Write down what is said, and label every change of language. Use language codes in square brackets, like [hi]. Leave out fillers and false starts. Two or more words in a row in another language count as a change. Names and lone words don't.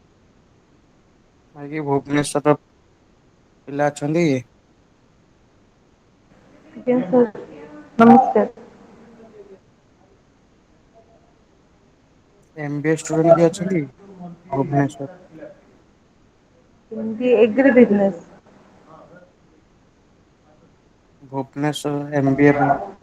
[or] ବାକି ଭୁବନେଶ୍ୱର ପିଲା ଅଛନ୍ତି [en] Yes, sir. Namaskar. MBA student [or] କିଏ ଅଛନ୍ତି ଭୁବନେଶ୍ୱର? [en] Hindi agri business. [or] ଭୁବନେଶ୍ୱର MBA ପାଇଁ